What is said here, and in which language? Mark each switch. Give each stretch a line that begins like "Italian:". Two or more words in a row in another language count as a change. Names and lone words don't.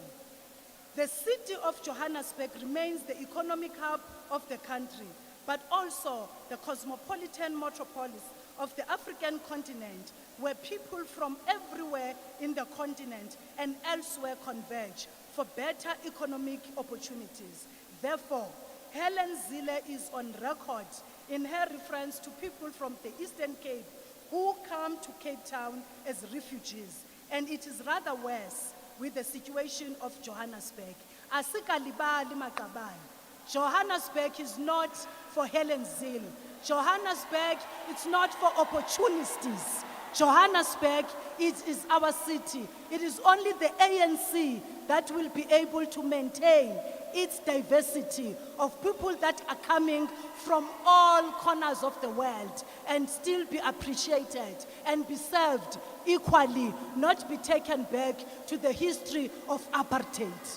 English: The city of Johannesburg remains the economic hub of the country, but also the cosmopolitan metropolis of the African continent, where people from everywhere in the continent and elsewhere converge for better economic opportunities. Therefore, Helen Zille is on record in her reference to people from the Eastern Cape who come to Cape Town as refugees, and it is rather worse with the situation of Johannesburg.
Zulu: Asikalibali maqabane.
English: Johannesburg is not for Helen Zille. Johannesburg, it's not for opportunists. Johannesburg, it is our city. It is only the ANC that will be able to maintain its diversity of people that are coming from all corners of the world and still be appreciated and be served equally, not be taken back to the history of apartheid.